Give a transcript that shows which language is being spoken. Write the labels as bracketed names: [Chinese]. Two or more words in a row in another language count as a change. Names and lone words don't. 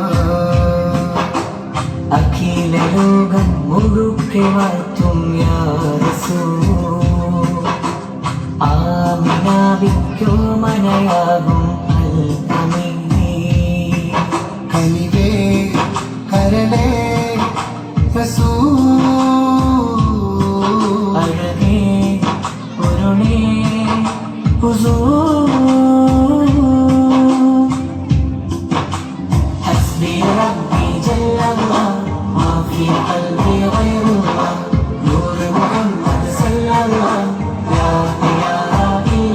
[Malayalam] അഖില ലോകം മുഴുക്കെ വാഴ്ത്തും [Arabic] يا رسول [Malayalam] ആമിനാവിക്കോ മനയാകും അൽ അമീൻ കനിവേ കരളേ റസൂൽ അഴകേ പൊരുളേ ഹുസൂർ [Arabic] حسبي ربي جل الله ما في قلبي غير الله نور محمد صلى الله لا إله